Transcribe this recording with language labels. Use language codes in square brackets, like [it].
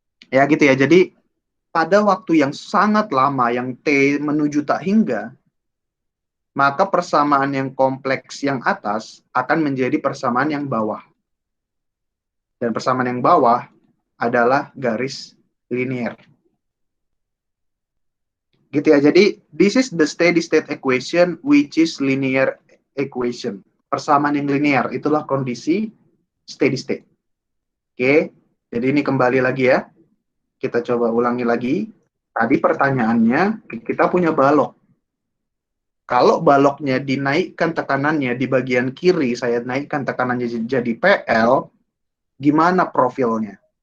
[id] Ya gitu ya, jadi pada waktu yang sangat lama, yang T menuju tak hingga, maka persamaan yang kompleks yang atas akan menjadi persamaan yang bawah. Dan persamaan yang bawah adalah garis linear. Gitu ya, jadi [en] this is the steady state equation which is linear equation. [id] Persamaan yang linear, itulah kondisi steady state. Oke, jadi ini kembali lagi ya. Kita coba ulangi lagi. Tadi pertanyaannya, kita punya balok. Kalau baloknya dinaikkan tekanannya di bagian kiri, saya naikkan tekanannya jadi PL, gimana profilnya?